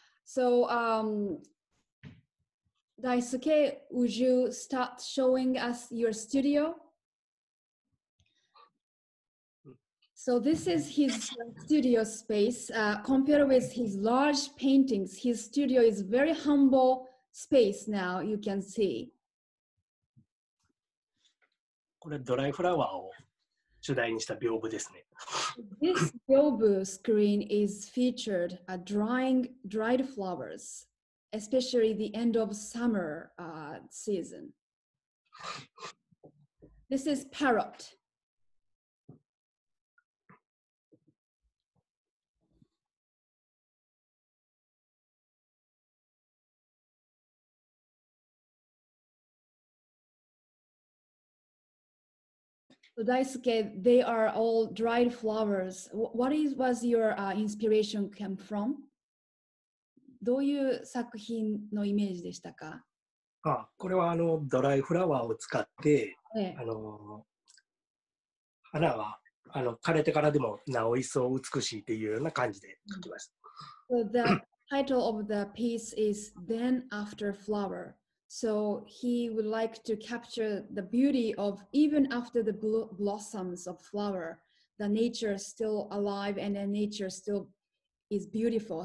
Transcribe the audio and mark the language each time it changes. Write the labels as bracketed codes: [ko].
[en] So Daisuke, would you start showing us your studio? So this is his studio space. Compared with his large paintings, his studio is very humble space now, you can see. [ja] これドライフラワーを主題にした屏風ですね。 [en] This byobu screen is featured dried flowers, especially the end of summer season. This is parrot. So Daisuke, they are all dried flowers. Was your inspiration come from? [ja] どういう作品のイメージでしたか？これはドライフラワーを使って、花は枯れてからでもなお一層美しいというような感じで描きました。 [en] So the title of the piece is Then After Flower. So he would like to capture the beauty of even after the blossoms of flower, the nature is still alive and the nature still is beautiful.